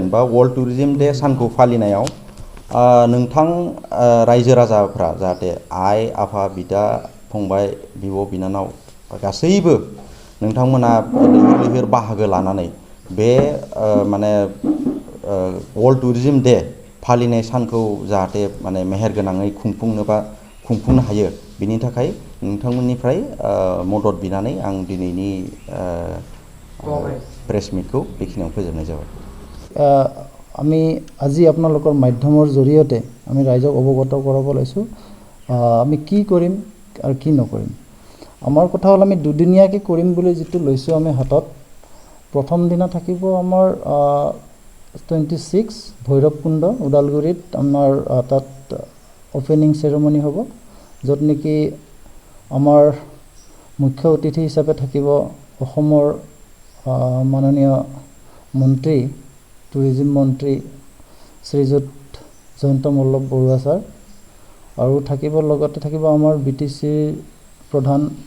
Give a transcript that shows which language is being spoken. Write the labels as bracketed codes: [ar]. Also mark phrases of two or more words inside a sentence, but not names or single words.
[brx] बा वर्ल्ड टुरिज्म डे सानखौ फालिनायाव नोंथां रायजो राजाफ्रा जाहाथे आइ आफा बिदा फंबाय बिब' बिनानाव गासैबो नोंथांमोना लैहोर बाहागो लानानै बे माने वर्ल्ड टुरिज्म डे फालिनाय सानखौ जाहाथे माने मेहेरगोनाङै खुंफुंनो हायो बिनि थाखाय नोंथांमोननिफ्राय मदद बिनानै आं दिनैनि [en] press meetखौ [brx] बेखिनियाव फोजोबनाय जाबाय [as] আমি আজি আপোনালোকৰ মাধ্যমৰ জৰিয়তে আমি ৰাইজক অৱগত কৰাব লৈছোঁ আমি কি কৰিম আৰু কি নকৰিম আমাৰ কথা হ'ল আমি দুদিনীয়াকৈ কৰিম বুলি যিটো লৈছোঁ আমি হাতত প্ৰথম দিনা থাকিব আমাৰ 26 ভৈৰৱকুণ্ড ওদালগুৰিত আমাৰ তাত [en] opening ceremony [as] হ'ব য'ত নেকি আমাৰ মুখ্য অতিথি হিচাপে থাকিব অসমৰ মাননীয় মন্ত্ৰী টুৰিজম মন্ত্ৰী শ্ৰীযুত জয়ন্ত মল্ল বৰুৱা ছাৰ আৰু লগতে থাকিব আমাৰ BTC প্ৰধান